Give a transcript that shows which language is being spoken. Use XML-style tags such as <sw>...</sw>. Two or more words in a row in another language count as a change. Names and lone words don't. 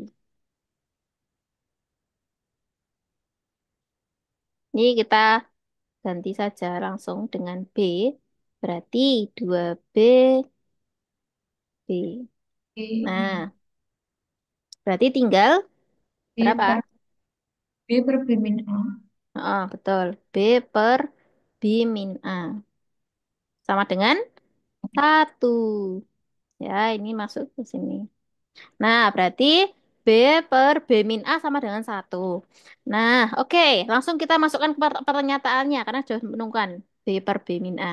<id>Ini kita ganti saja langsung dengan B. Berarti 2B B. B, Nah, berarti tinggal B berapa? per B per B min A. Oh, betul. B per B min A. Sama dengan 1. Ya, ini masuk ke sini. Nah, berarti B per B min A sama dengan 1. Nah, oke. Langsung kita masukkan ke pernyataannya karena sudah menentukan B per B min A.</id>